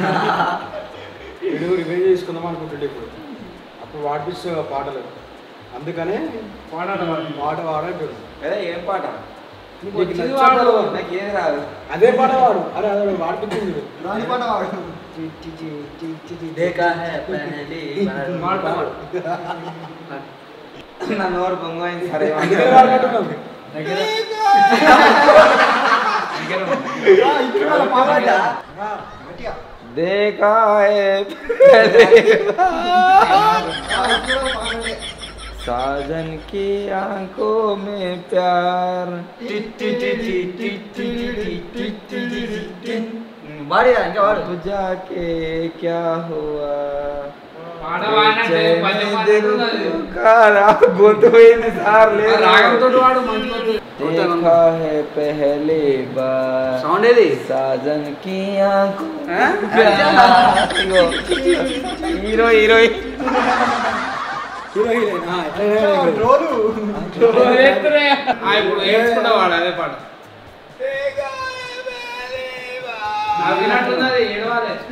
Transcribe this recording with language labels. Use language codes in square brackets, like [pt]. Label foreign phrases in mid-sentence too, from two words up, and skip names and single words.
[te] రివైజ్ చేసుకుందాం అనుకుంటుండే ఇప్పుడు అప్పుడు వాడిపిస్తు పాటలు అందుకనే పాట వాడంటాడు అదే ఏం పాట నీకు వచ్చింది నచ్చిన వాడు. పాట నాకు ఏది రాదు అదే పాట వాడు అరే అదే వాడిపించింది దాని పాట వాడు [hi] देखा है पहली बार [te] పాడు పాడు నా నోరు పొంగైంది సరే అందుకనే వాడుకుంటున్నాం దగ్గర [hi] देखा है पहली बार साजन की आंखों में प्यार [te] వాడిరా ఇంకా వాడు [hi] अब जाके क्या हुआ [te] పాట వాడినట్టే పల్లె दिल పాడుతున్నది पुकारा గొంతు పోయింది సార్ లేదు రాగంతో వాడు మంచి [hi] देखा है पहली बार [te] సౌండ్ ఏది [hi] साजन की आंखों [te] ఆ? హీరో హీరోయిన్ ఇప్పుడు ఏడ్చుకుంటా వాడు అదే పాట నాకు వినట్టున్నది ఏడవాలి